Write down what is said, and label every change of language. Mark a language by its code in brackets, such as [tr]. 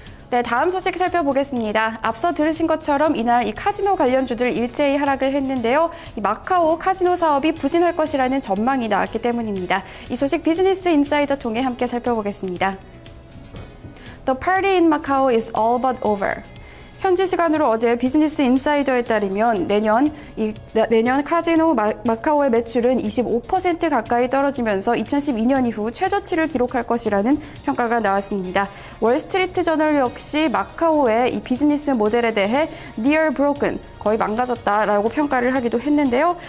[ko] 네, 다음 소식 살펴보겠습니다. 앞서 들으신 것처럼 이날 이 카지노 관련주들 일제히 하락을 했는데요. 이 마카오 카지노 사업이 부진할 것이라는 전망이 나왔기 때문입니다. 이 소식 비즈니스 인사이더 통해 함께 살펴보겠습니다. [en] The party in Macau is all but over. [ko] 현지 시간으로 어제 비즈니스 인사이더에 따르면 내년 카지노 마카오의 매출은 25% 가까이 떨어지면서 2012년 이후 최저치를 기록할 것이라는 평가가 나왔습니다. 월스트리트 저널 역시 마카오의 이 비즈니스 모델에 대해 [en] near broken, [ko] 거의 망가졌다라고 평가를 하기도 했는데요.